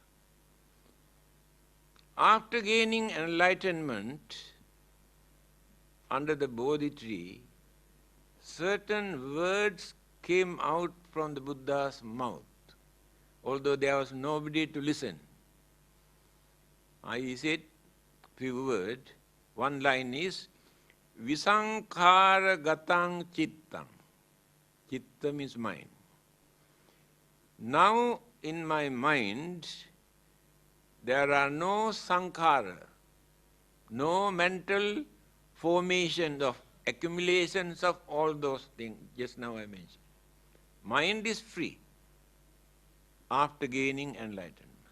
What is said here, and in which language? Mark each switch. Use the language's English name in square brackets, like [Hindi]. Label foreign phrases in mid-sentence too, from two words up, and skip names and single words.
[English] After gaining enlightenment under the Bodhi tree, certain words came out from the Buddha's mouth, although there was nobody to listen. He said few words. One line is, [Pali] Visankhara gatang chittam. [English] Chitta means mind. Now in my mind, there are no sankhara, no mental formations of accumulations of all those things just now I mentioned. Mind is free after gaining enlightenment.